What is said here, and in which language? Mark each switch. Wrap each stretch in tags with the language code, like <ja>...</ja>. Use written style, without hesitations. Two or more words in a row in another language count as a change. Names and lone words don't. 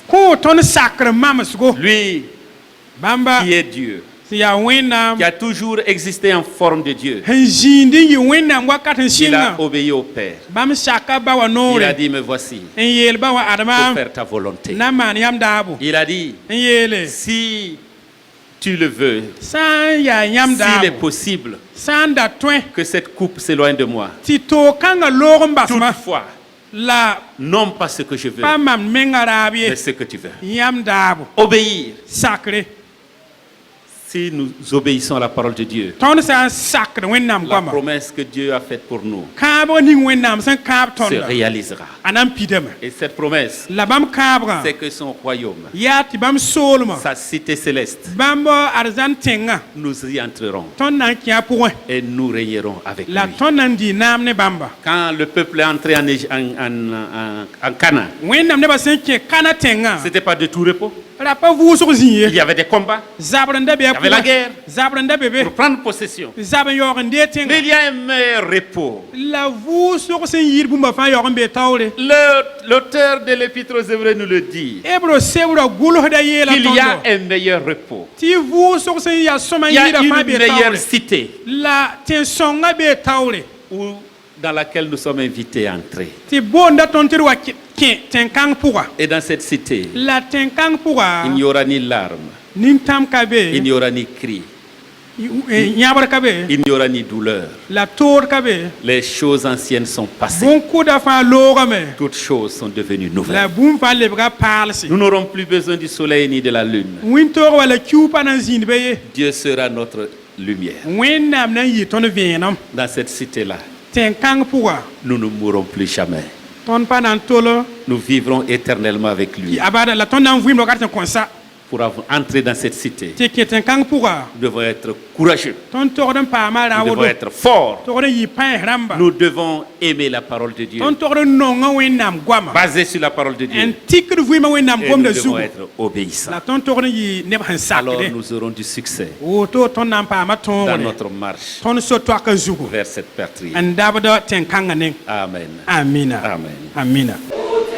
<mos>kõ tõnd sakr mamsgo</mos> <fr>Lui</fr> <mos>bãmba</mos> <fr>qui est Dieu,</fr> <mos>tɩ yaa wẽnnaam</mos> <fr>qui a toujours existé en forme de Dieu,</fr> <mos>sẽn zĩindi n yɩ wẽnnaam wakat n</mos> <fr>il a</fr> <mos>sɩnga</mos> <fr>obéi au Père.</fr> <mos>bãmb saka ba wa</mos> <fr>Il a</fr> <mos>noore</mos> <fr>dit, me voici,</fr> <mos>n yeel ba wa</mos> <fr>pour</fr> <mos>adama</mos> <fr>faire ta volonté.</fr> <mos>na n maan yãmb daabo</mos> <fr>Il a dit,</fr> <mos>n yeele</mos> <fr>si tu le veux,</fr> <mos>sã n yaa yãmb</mos> <fr>s'il est</fr> <mos>daabo</mos> <fr>possible</fr> <mos>sã n da tõe</mos> <fr>que cette coupe s'éloigne de moi,</fr> <mos>tɩ toog-kãngã loog n basma</mos> <fr>toutefois,</fr> <mos>la</mos> <fr>non pas ce que je veux,</fr> <mos>pa mam menga raab ye</mos> <fr>mais ce que tu veux.</fr> <mos>yãmb daabo</mos> <fr>Obéir.</fr> <mos>sakre</mos> <fr>Si nous obéissons à la parole de Dieu,</fr> <mos>tõnd sã n sakd wẽnnaam</mos> <fr>la</fr> <mos>goama</mos> <fr>promesse que Dieu a faite pour nous</fr> <mos>kãabg ning wẽnnaam sẽn kãab</mos> <fr>se</fr> <mos>tõnda</mos> <fr>réalisera.</fr> <mos>a na n pidame</mos> <fr>Et cette promesse,</fr> <mos>la bãmb kãabgã</mos> <fr>c'est que son royaume,</fr> <mos>yaa tɩ bãmb soolmã sa cité céleste, bãmb arzãn tẽngã</mos> <fr>nous y entrerons</fr> <mos>tõnd na n kẽ a pʋgẽ</mos> <fr>et nous régnerons avec</fr> <mos>la</mos> <fr>lui.</fr> <mos>tõnd na n dɩ naam ne bãmba</mos> <fr>Quand le peuple est entré en Canaan,</fr> <mos>wẽnnaam nebã sẽn kẽ kana tẽngã</mos> <fr>ce n'était pas de tout repos.</fr> <mos>ra pa vʋʋsg zĩ</mos> <fr>Il y</fr> <mos>ye</mos> <fr>avait des combats</fr> <mos>zabr n da bɩ a</mos> <fr>Il y avait la</fr> <mos>pʋgẽ</mos> <fr>guerre.</fr> <mos>zabr n da be be</mos> <fr>pour prendre possession.</fr> <mos>zab n yaoog n dee tẽngã</mos> <fr>Mais il y a un meilleur repos.</fr> <mos>la vʋʋsg sẽn yɩɩd bũmba fãa yaoog n bee taoore</mos> <fr>L'auteur de l'Épître aux Hébreux nous le dit.</fr> <mos>hebro sebrã gʋlsda yeela</mos> <fr>Il y a</fr> <mos>tõndo</mos> <fr>un meilleur repos.</fr> <mos>tɩ vʋʋsg sẽn yaa sõma n</mos> <fr>Il y a</fr> <mos>yɩɩda</mos> <fr>une</fr> <mos>fãa bee</mos> <fr>meilleure</fr> <mos>taoore</mos> <fr>cité</fr> <mos>la tẽn-sõngã bee taoore</mos> <fr>dans laquelle nous sommes invités à entrer.</fr> <mos>tɩ boonda tõnd tɩ d wa kẽ tẽn-kãng pʋga</mos> <fr>Et dans cette cité,</fr> <mos>la tẽn-kãng pʋga</mos> <fr>il n'y aura ni larmes,</fr> <mos>nin-tãmb ka</mos> <fr>il</fr> <mos>be</mos> <fr>n'y aura ni cris,</fr> <mos>yãbr ka be</mos> <fr>il n'y aura ni douleur.</fr> <mos>la toor ka be</mos> <fr>Les choses anciennes sont passées.</fr> <mos>bõn-kʋda fãa loogame</mos> <fr>Toutes choses sont devenues</fr> <mos>la</mos> <fr>nouvelles.</fr> <mos>bũmb fãa lebga paalse</mos> <fr>Nous n'aurons plus besoin du soleil ni de la lune.</fr> <mos>wĩntoog wala kiu pa na n zĩnd be ye</mos> <fr>Dieu sera notre lumière.</fr> <mos>wẽnnaam na n yɩ tõnd vẽenem</mos> <fr>Dans cette cité-là,</fr> <mos>tẽn kãng pʋga</mos> <fr>nous ne mourrons plus jamais.</fr> <mos>tõnd pa na n tol</mos> <fr>Nous vivrons éternellement avec lui.</fr> <mos>a bada la tõnd na n vɩɩm rokat tɩ kõ sa</mos> <fr>Pour entrer dans cette cité,</fr> <mos>tɩ kẽ tẽn kãng pʋga</mos> <fr>nous devons être courageux.</fr> <mos>tõnd togd n paama</mos> <fr>Nous devons</fr> <mos>raodo</mos> <fr>être forts.</fr> <mos>togd n yɩ pães rãmba</mos> <fr>Nous devons aimer la parole de Dieu,</fr> <mos>tõnd togd n nonga wẽnnaam goama</mos> <fr>basée sur la parole de Dieu.</fr> <mos>n tikd vɩɩmã wẽnnaam</mos> <fr>Et nous</fr> <mos>gomda</mos> <fr>devons</fr> <mos>zugu</mos> <fr>être obéissants.</fr> <mos>la tõnd togd n yɩ neb sẽn</mos> <fr>Alors</fr> <mos>sakde</mos> <fr>nous aurons du succès</fr> <mos>woto tõnd na n paama</mos> <fr>dans</fr> <mos>tõogre</mos> <fr>notre marche</fr> <mos>tõnd so-toaka zugu</mos> <fr>vers cette patrie.</fr> <mos>n dabd tẽn kãngã neng</mos> <fr>Amen.</fr> <mos>amina</mos> <fr>Amen.</fr> <mos>amina</mos>